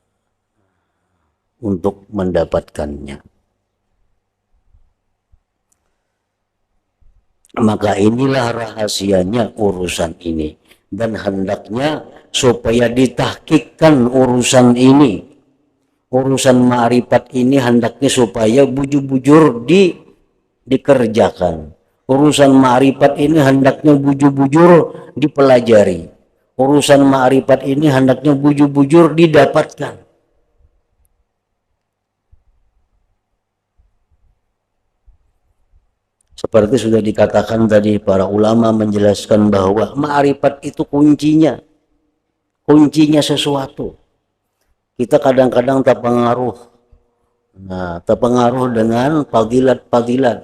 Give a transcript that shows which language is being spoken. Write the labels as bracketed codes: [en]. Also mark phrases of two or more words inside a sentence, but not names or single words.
[id] Untuk mendapatkannya. Maka inilah rahasianya urusan ini. Dan hendaknya supaya ditahkikkan urusan ini, urusan ma'rifat ini hendaknya supaya bujur-bujur dikerjakan. Urusan ma'rifat ini hendaknya bujur-bujur dipelajari. Urusan ma'rifat ini hendaknya bujur-bujur didapatkan. Seperti sudah dikatakan tadi, para ulama menjelaskan bahwa ma'rifat itu kuncinya sesuatu. Kita kadang-kadang terpengaruh. Nah, terpengaruh dengan fadilat-fadilat.